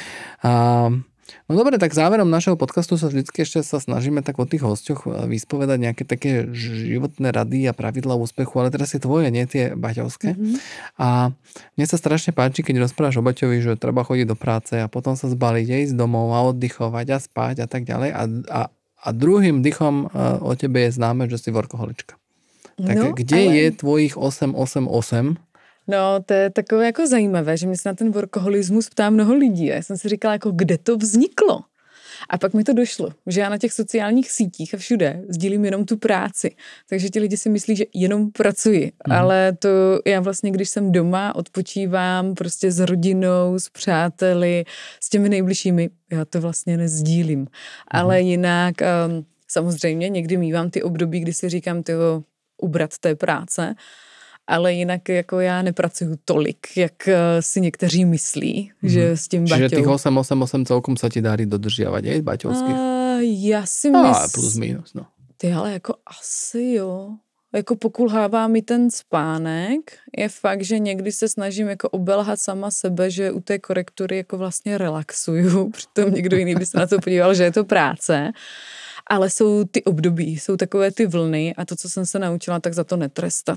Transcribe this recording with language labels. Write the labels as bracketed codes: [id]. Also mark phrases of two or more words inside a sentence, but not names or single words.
[sk] No dobre, tak záverom našeho podcastu sa vždycky ešte sa snažíme tak o tých hosťoch vyspovedať nejaké také životné rady a pravidlá úspechu, ale teraz je tvoje, nie tie baťovské. A mne sa strašne páči, keď rozprávaš o Baťovi, že treba chodiť do práce a potom sa zbaliť a ísť domov a oddychovať a spať a tak ďalej. A druhým dychom o tebe je známe, že si workoholička. Tak no, kde je tvojich 888? [cs] No, to je takové jako zajímavé, že mě se na ten workoholismus ptá mnoho lidí. A já jsem si říkala, jako kde to vzniklo? A pak mi to došlo, že já na těch sociálních sítích a všude sdílím jenom tu práci. Takže ti lidi si myslí, že jenom pracuji. Ale to já vlastně, když jsem doma, odpočívám prostě s rodinou, s přáteli, s těmi nejbližšími, já to vlastně nezdílím. Ale jinak samozřejmě někdy mívám ty období, kdy si říkám, ubrat té práce, ale jinak jako já nepracuju tolik, jak si někteří myslí, že s tím baťou. [sk] Čiže tých 888 celkom sa ti darí dodržiavať, je, baťovských? [cs] Já si myslím... Plus minus, no. Ty, ale jako asi jo. Jako pokulhává mi ten spánek. Je fakt, že někdy se snažím jako obelhat sama sebe, že u té korektury jako vlastně relaxuju. Přitom někdo jiný by se na to podíval, že je to práce. Ale jsou ty období, jsou takové ty vlny a to, co jsem se naučila, tak za to netrestat.